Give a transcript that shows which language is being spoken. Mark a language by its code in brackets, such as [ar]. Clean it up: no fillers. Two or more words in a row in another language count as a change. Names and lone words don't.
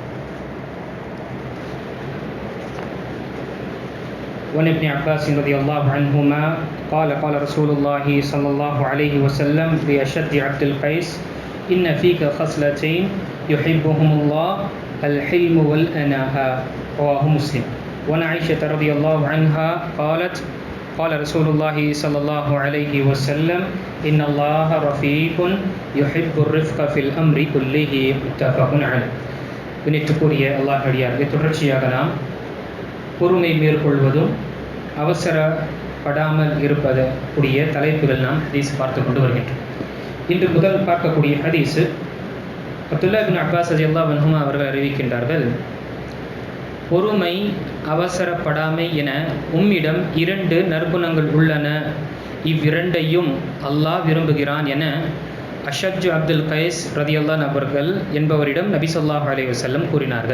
[ar] وعن ابن عباس رضي الله عنهما قال رسول الله صلى الله عليه وسلم لأشد عبد القيس إن فيك خصلتين يحبهم الله الحلم والأناء رواه مسلم. وعن عائشة رضي الله عنها قالت قال رسول الله صلى الله عليه وسلم إن الله رفيق يحب الرفق في الأمر كله متفق عليه. [ta] கணித்துக்குரிய அல்லாஹ் அடியார்கள், தொடர்ச்சியாக நாம் பொறுமை மேற்கொள்வதும் அவசரப்படாமல் இருப்பது கூடிய தலைப்புகள் நாம் ஹதீஸ் பார்த்து கொண்டு வருகின்றோம். இன்று முதல் பார்க்கக்கூடிய ஹதீஸ் அப்துல்லா இப்னு அப்பாஸ் [ar] رضي الله عنهما [ta] அவர்கள் அறிவிக்கின்றார்கள், பொறுமை அவசரப்படாமை என உம்மிடம் 2 நற்குணங்கள் உள்ளன, இவ்விரண்டையும் அல்லாஹ் விரும்புகிறான் என அஷஜ் அப்துல் கைஸ் ரலியல்லாஹு அவர்கள் என்பவரிடம் நபி [ar] صلى الله عليه وسلم [ta] கூறினார்கள்.